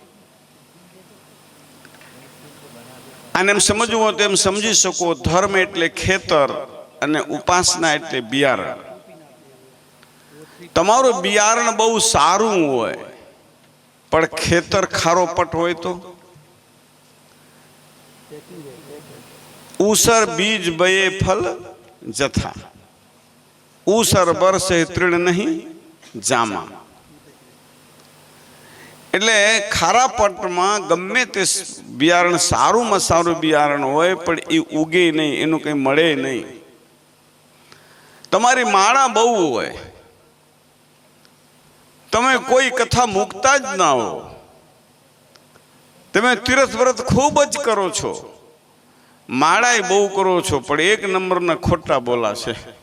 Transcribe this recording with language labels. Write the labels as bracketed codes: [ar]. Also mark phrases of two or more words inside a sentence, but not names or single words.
[gu] આને એમ સમજવું હોય તો એમ સમજી શકો, ધર્મ એટલે ખેતર અને ઉપાસના એટલે બિયારણ। તમારું બિયારણ બહુ સારું હોય પણ ખેતર ખારોપટ હોય તો [awa] ऊसर बीज बये फल जथा, ऊसर बरसे तृण नहीं जामा। [gu] એટલે ખારા પટમાં ગમે તે બિયારણ સારુંમાં સારું બિયારણ હોય પણ એ ઉગે નહીં, એનું કંઈ મળે નહીં. તમારી માળા બહુ હોય, તમે કોઈ કથા મૂકતા જ ના હો, તમે તીર્થ વ્રત ખૂબ જ કરો છો, માળાએ બહુ કરો છો, પણ એક નંબરના ખોટા બોલા છે.